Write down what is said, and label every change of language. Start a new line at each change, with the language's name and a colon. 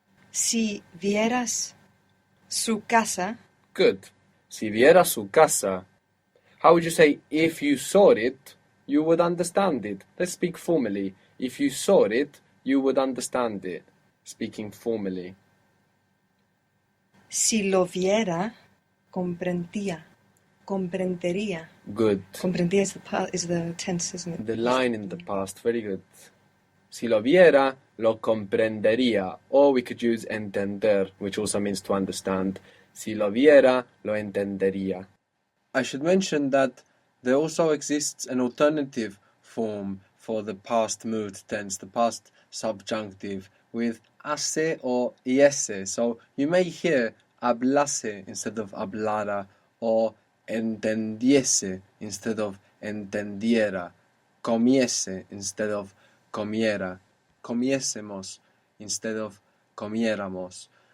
Spanish: Si vieras su casa,
English: Good.
Spanish: Si viera su casa.
English: How would you say, if you saw it, you would understand it? Let's speak formally. If you saw it, you would understand it. Speaking formally.
Spanish: si lo viera, comprendía, comprendería.
English: Good. Comprendía is the tense, isn't it? The line in the past. Very good.
Spanish: Si lo viera, lo comprendería.
English: Or we could use entender, which also means to understand.
Spanish: Si lo viera, lo entendería.
English: I should mention that there also exists an alternative form for the past mood tense, the past subjunctive, with hace or iese. So you may hear hablase instead of hablara, or entendiese instead of entendiera, comiese instead of comiera, comiésemos instead of comiéramos.